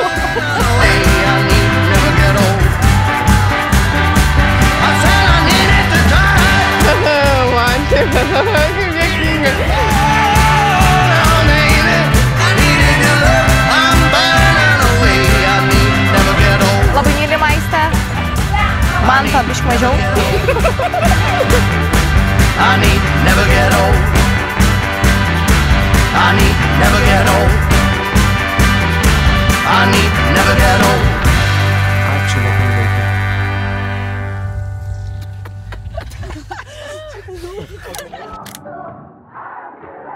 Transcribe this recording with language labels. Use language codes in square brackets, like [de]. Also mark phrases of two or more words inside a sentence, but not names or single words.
[lt] Man taip, kaip dėkinga. Labai mylim Aistę. Man to biškį mažiau. [en] I need never get old. I need never get old. I need never get old. [lt] Ačiū labai.